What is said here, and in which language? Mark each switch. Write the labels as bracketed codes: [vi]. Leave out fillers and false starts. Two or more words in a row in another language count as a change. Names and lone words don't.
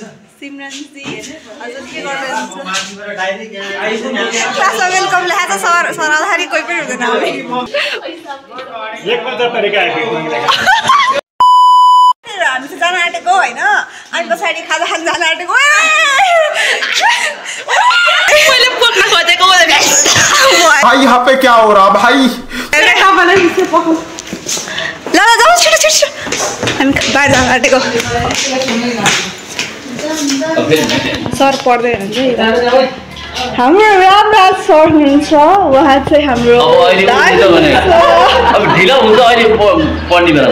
[ne] सिमरनजी हजुर के गर्नुहुन्छ? क्लासमा वेलकम लेखेको छ सर। सर आउँदाखेरि कोही पनि हुँदैन। हामी हामी चाहिँ जान आँटेको होइन, अनि पछाडि खाजा खान जान आँटेको। मैले पोक्न खोजेको [hi] भाई यहाँ पे क्या हो रहा भाई? [ne] ल जाऊ छिटो छिटो, हामी बाहिर जान आँटेको। सर पढ्दै हुनुहुन्छ। हाम्रो रामराज सर हुनुहुन्छ, उहाँ चाहिँ हाम्रो अब ढिलो हुन्छ अहिले पढ्ने बेला